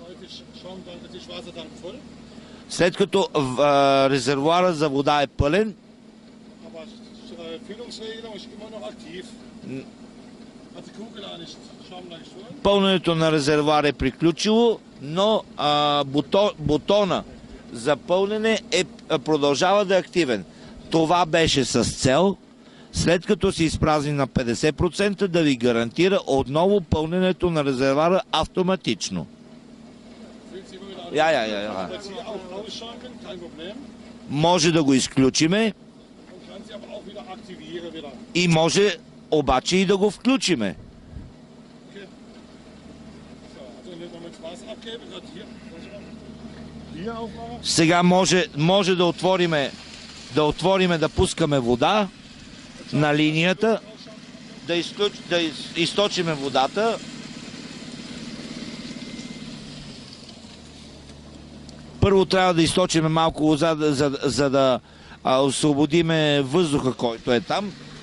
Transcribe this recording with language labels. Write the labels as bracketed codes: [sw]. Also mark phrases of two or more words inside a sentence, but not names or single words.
[bg] След като резервуара за вода е пълен, пълненето на резервуара е приключило, но бутона за пълнене продължава да е активен. Това беше с цел, след като се изпразни на 50%, да ви гарантира отново пълненето на резервуара автоматично. [de] Ja. Jetzt hier auch ausschalten, kein Problem. [bg] Може да го изключиме [de] Und kann sie aber auch wieder aktivieren wieder. [bg] и може обаче и да го включиме. [de] Okay. So, also wenn wir jetzt Wasser abgeben, wird hier aufmachen. [bg] Сега може да отвориме, да пускаме вода на линията, да източиме водата. Първо трябва да източиме малко вода, за да освободиме въздуха, който е там.